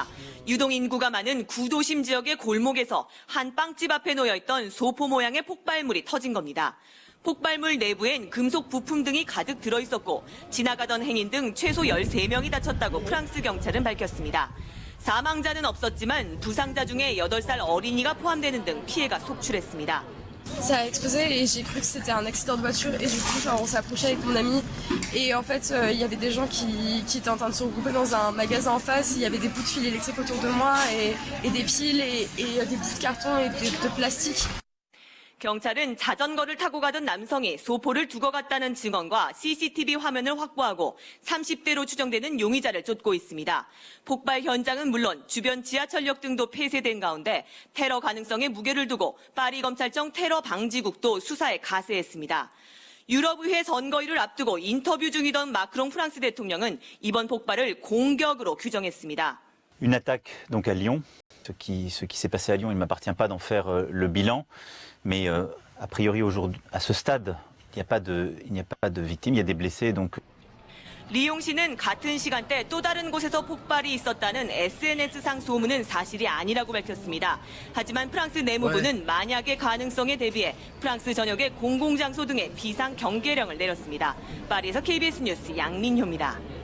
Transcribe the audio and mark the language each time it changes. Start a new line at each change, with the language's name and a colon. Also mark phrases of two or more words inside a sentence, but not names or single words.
Korean: 유동인구가 많은 구도심 지역의 골목에서 한 빵집 앞에 놓여있던 소포 모양의 폭발물이 터진 겁니다. 폭발물 내부엔 금속 부품 등이 가득 들어있었고 지나가던 행인 등 최소 13명이 다쳤다고 프랑스 경찰은 밝혔습니다. 사망자는 없었지만 부상자 중에 8살 어린이가 포함되는 등 피해가 속출했습니다.
French: Ça a explosé et j'ai cru que c'était un accident de voiture et du coup genre, on s'approchait avec mon ami et en fait il y avait des gens qui étaient en train de se regrouper dans un magasin en face, il y avait des bouts de fil électrique autour de moi et des piles et des bouts de carton et de plastique.
Korean: 경찰은 자전거를 타고 가던 남성이 소포를 두고 갔다는 증언과 CCTV 화면을 확보하고 30대로 추정되는 용의자를 쫓고 있습니다. 폭발 현장은 물론 주변 지하철역 등도 폐쇄된 가운데 테러 가능성에 무게를 두고 파리 검찰청 테러 방지국도 수사에 가세했습니다. 유럽의회 선거일을 앞두고 인터뷰 중이던 마크롱 프랑스 대통령은 이번 폭발을 공격으로 규정했습니다.
French: Une attaque donc à Lyon. Ce qui s'est passé à Lyon, il ne m'appartient pas d'en faire le bilan, mais a priori aujourd'hui, à ce stade, il n'y a pas de victimes, il y a des blessés. Donc.
Korean: 리옹시는 같은 시간대 또 다른 곳에서 폭발이 있었다는 SNS상 소문은 사실이 아니라고 밝혔습니다. 하지만 프랑스 내무부는 만약의 가능성에 대비해 프랑스 전역의 공공장소 등에 비상 경계령을 내렸습니다. 파리에서 KBS 뉴스 양민효입니다.